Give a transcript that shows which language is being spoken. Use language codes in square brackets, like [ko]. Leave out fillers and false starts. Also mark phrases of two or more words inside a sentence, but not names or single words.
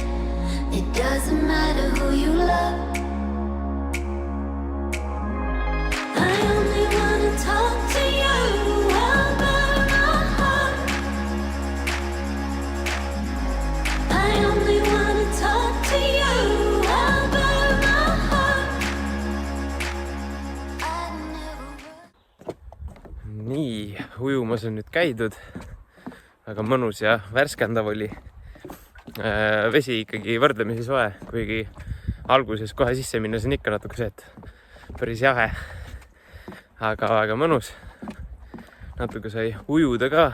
[en] It doesn't matter who you love. I only wanna talk to you about my heart. I only wanna talk to you about my heart. I never. [et] Nii, ujumas on nüüd käidud. Väga mõnus ja värskendav oli. Vesi ikkagi võrdlemisi soe, kuigi alguses kohe sisse minnes on ikka natuke see, et päris jahe. Aga väga mõnus. Natuke sai ujuda ka.